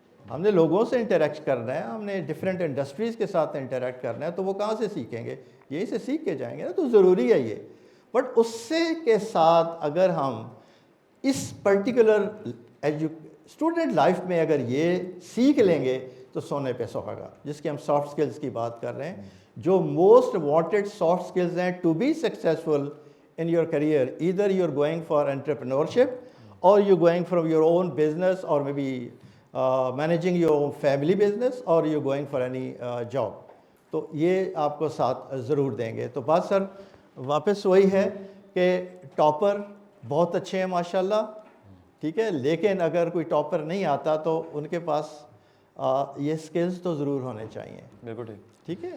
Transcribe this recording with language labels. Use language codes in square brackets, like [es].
[ur] ہم نے لوگوں سے انٹریکٹ کرنا ہے, ہم نے ڈفرینٹ انڈسٹریز کے ساتھ انٹریکٹ کرنا ہے, تو وہ کہاں سے سیکھیں گے, یہیں سے سیکھ کے جائیں گے نا, تو ضروری ہے یہ. بٹ اس سے کے ساتھ اگر ہم اس پرٹیکولر اسٹوڈنٹ لائف میں اگر یہ سیکھ لیں گے تو سونے پہ سہاگا، جس کی ہم سافٹ اسکلس کی بات کر رہے ہیں، جو موسٹ وانٹیڈ سافٹ اسکلز ہیں [en] To be successful in your career. Either you're going for entrepreneurship or you're going from your own business or maybe managing your own family business or you're going for any job. [ur] تو یہ آپ کو ساتھ ضرور دیں گے. تو بات سر واپس وہی ہے کہ ٹاپر بہت اچھے ہیں ماشاءاللہ، ٹھیک ہے، لیکن اگر کوئی ٹاپر نہیں آتا تو ان کے پاس یہ سکلز تو ضرور ہونے چاہیے. بالکل ٹھیک ہے.